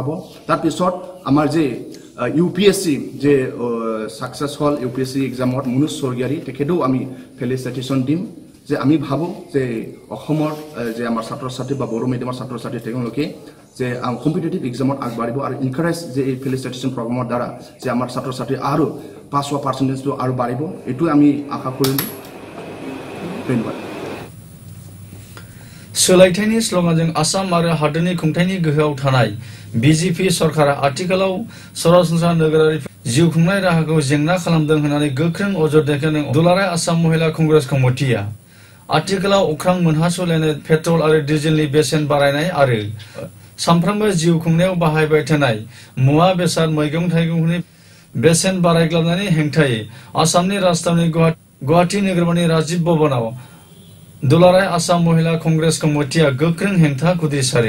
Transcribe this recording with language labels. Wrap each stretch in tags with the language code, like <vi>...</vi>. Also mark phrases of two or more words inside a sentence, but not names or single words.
<as>তাৰ পিছত আমাৰ যে UPSC যে সাকসেস হল UPSC এক্সামত মনোজ স্বৰ্গীয়াৰী তেখেতেও আমি ফেলিচিটেশ্যন দিম যে আমি ভাবো যে অসমৰ যে আমাৰ ছাত্ৰ ছাত্ৰী বা বড়ো মিডিয়ামৰ ছাত্ৰ ছাত্ৰী তেওঁলোকে যে</as> <en>competitive exam</en> <as>আগবাঢ়িব আৰু ইনকাৰেজ যে এই</as> <en>felicitation program</en> <as>দ্বাৰা যে আমাৰ ছাত্ৰ ছাত্ৰী আৰু পাছ হোৱা পাৰ্চেণ্টেজটো আৰু বাঢ়িব এইটো আমি আশা কৰিলো। ধন্যবাদ।</as> <brx>सोलायथायनि स्लगानजों आसाम आरो हादोरनि खुंथायनि गोहोआव थानाय BJP सरकारा आथिखालाव सरासनस्रा नोगोरारि जिउ खुंनाय राहाखौ जेंना खालामदों होननानै गोख्रों अजद दैखांदों दुलाराय आसाम महिला कंग्रेस कमिटिया। आथिखालाव अख्रां मोनहास'लायनाय पेट्रल आरो डिजेलनि बेसेन बारायनाय आरो सानफ्रोमबो जिउ खुंनायाव बाहायबाय थानाय मुवा बेसाद मैगं थाइगंनि बेसेन बारायग्लाबनायनि हेंथायै आसामनि राजधानी गुवाहाटी नोगोरमानि राजीव भवनाव दुलाराय आसाम महिला कंग्रेस कमिटिया गोख्रों हेंथा खुदिसारो।</brx>